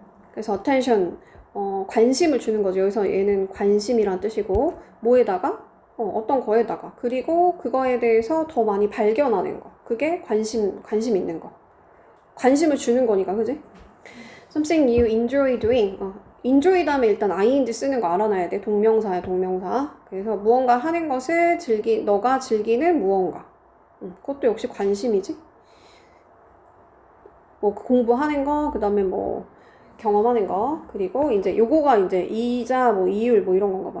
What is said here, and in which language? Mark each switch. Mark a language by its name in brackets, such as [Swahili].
[Korean] 그래서 attention, 관심을 주는 거죠. 여기서 얘는 관심이란 뜻이고, 뭐에다가? 어떤 거에다가. 그리고 그거에 대해서 더 많이 발견하는 거. 그게 관심 있는 거. 관심을 주는 거니까, 그지? [English] Something you enjoy doing. [Korean] enjoy 다음에 일단 ing 쓰는 거 알아놔야 돼. 동명사야, 동명사. 그래서 무언가 하는 것을 너가 즐기는 무언가. 그것도 역시 관심이지. 뭐 공부하는 거, 그 다음에 뭐 경험하는 거, 그리고 이제 요거가 이제 이자 뭐 이율 뭐 이런 건가 봐.